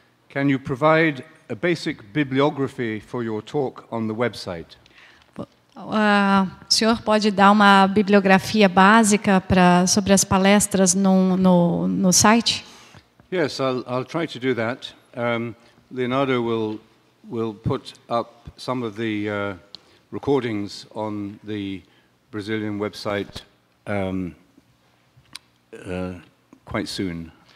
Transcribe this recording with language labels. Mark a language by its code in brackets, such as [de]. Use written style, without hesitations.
[en] Can you provide a basic bibliography for your talk on the website? [pt] O senhor pode dar uma bibliografia básica sobre as palestras no site? [en] Yes, I'll try to do that. Leonardo will put up some of the recordings on the Brazilian website quite soon.